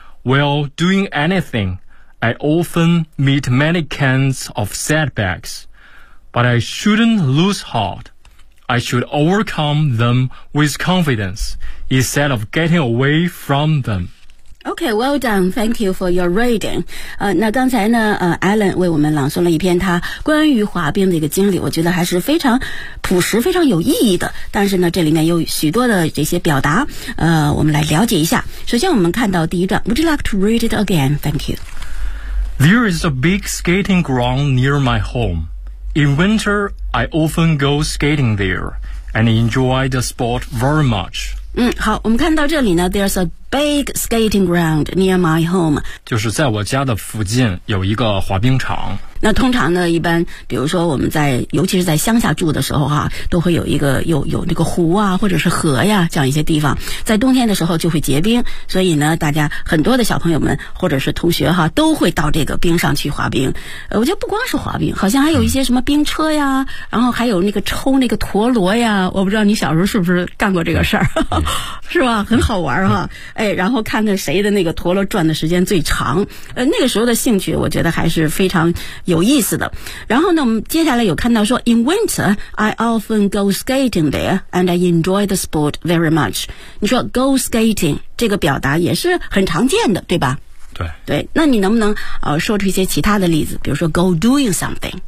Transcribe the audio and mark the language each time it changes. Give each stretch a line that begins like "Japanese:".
English: While doing anything, I often meet many kinds of setbacks. But I shouldn't lose heart. I should overcome them with confidence instead of getting away from them. Okay, well done. Thank you for your reading.
Chinese: 那刚才呢Alan 为我们朗诵了一篇他关于滑冰的一个经历，我觉得还是非常朴实非常有意义的。但是呢这里面有许多的这些表达，我们来了解一下。首先我们看到第一段，
English: Would you like to read it again? Thank you. There is a big skating ground near my home. In winter, I often go skating there and enjoy the sport very much.
Chinese: 好，我们看到这里呢
English: There's a big skating ground near my home.
Chinese: 就是在我家的附近有一个滑冰场。那通常呢一般比如说我们在尤其是在乡下住的时候啊，都会有一个有那个湖啊或者是河呀这样一些地方，在冬天的时候就会结冰，所以呢大家很多的小朋友们或者是同学啊都会到这个冰上去滑冰。我觉得不光是滑冰，好像还有一些什么冰车呀，然后还有那个抽那个陀螺呀，我不知道你小时候是不是干过这个事儿是吧，很好玩哈。哎，然后看看谁的那个陀螺转的时间最长，那个时候的兴趣我觉得还是非常有意思的。然后呢我们接下来有看到说
English: In winter I often go skating there and I enjoy the sport very much.
Chinese: 你说
English: go skating
Chinese: 这个表达也是很常见的对吧？对对，那你能不能说出一些其他的例子，比如说
English: go doing something,